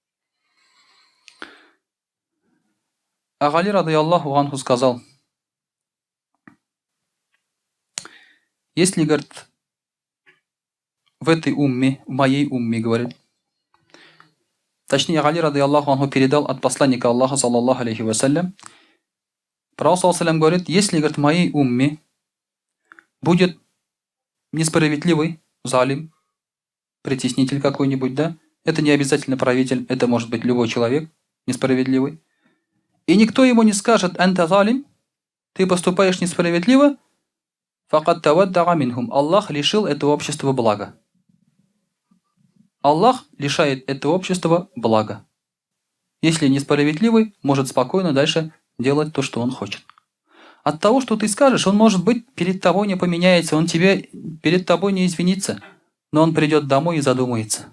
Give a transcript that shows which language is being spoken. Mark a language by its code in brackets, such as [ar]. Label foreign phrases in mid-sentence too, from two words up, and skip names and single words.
[ru] А Гали, [ar] رضي الله عنه, [ru] сказал, если, говорит, в этой умме, в моей умме, говорит, точнее, Гали, радийаллаху анху, передал от посланника Аллаха, [ar] صلى الله عليه وسلم, [ru] Пророк, [ar] صلى الله عليه, [ru] говорит, если, говорит, в моей умме будет несправедливый залим, притеснитель какой-нибудь, да, это не обязательно правитель, это может быть любой человек несправедливый, и никто ему не скажет, [ar] أنت ظالم, [ru] ты поступаешь несправедливо, [ar] فقد تودع منهم, [ru] Аллах лишил этого общества блага. Аллах лишает этого общества блага. Если несправедливый, может спокойно дальше делать то, что он хочет. От того, что ты скажешь, он, может быть, перед тобой не поменяется, он перед тобой не извинится, но он придет домой и задумается.